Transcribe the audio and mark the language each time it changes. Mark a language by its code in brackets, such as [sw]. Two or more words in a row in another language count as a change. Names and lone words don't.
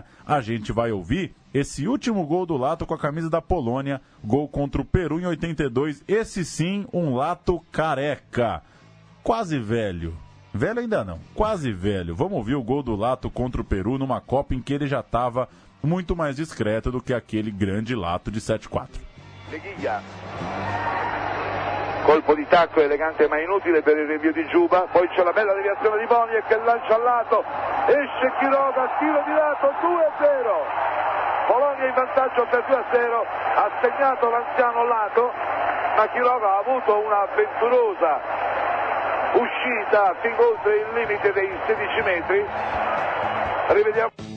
[pt] A gente vai ouvir esse último gol do Lato com a camisa da Polônia, gol contra o Peru em 82. Esse sim, um Lato careca. Quase velho. Velho ainda não, quase velho. Vamos ouvir o gol do Lato contra o Peru numa Copa em que ele já estava muito mais discreto do que aquele grande Lato de 7-4. [it] Leghiglia, colpo di tacco elegante ma inutile per il rinvio di Giuba, poi c'è la bella deviazione di Boni che lancia al lato, esce Quiroga, tiro di lato, 2-0, Polonia in vantaggio per 2-0, ha segnato l'anziano Lato, ma Quiroga ha avuto una avventurosa uscita fin oltre il limite dei 16 metri, rivediamo.